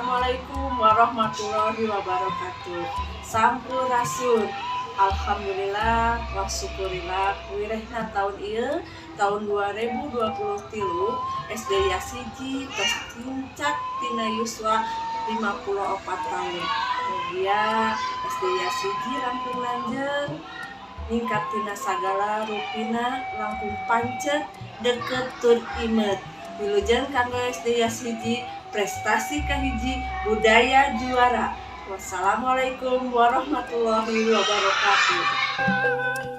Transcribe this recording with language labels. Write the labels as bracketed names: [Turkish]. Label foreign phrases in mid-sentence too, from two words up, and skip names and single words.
[Arabic] السلام عليكم ورحمة الله وبركاته. [Sundanese] Sampurasun. [Arabic] الحمد لله والشكر لله [Sundanese] wirehna tahun ieu tahun 2023 SD Yasiji tos tincak tina yuswa 54 tahun. Mugia SD Yasiji rampung lanjeng ningkat tina sagala rupina langkung pancet deket tur imet. Wilujeng kanggo SD Yasiji prestasi kahiji budaya juara. [Arabic] والسلام عليكم ورحمة الله وبركاته.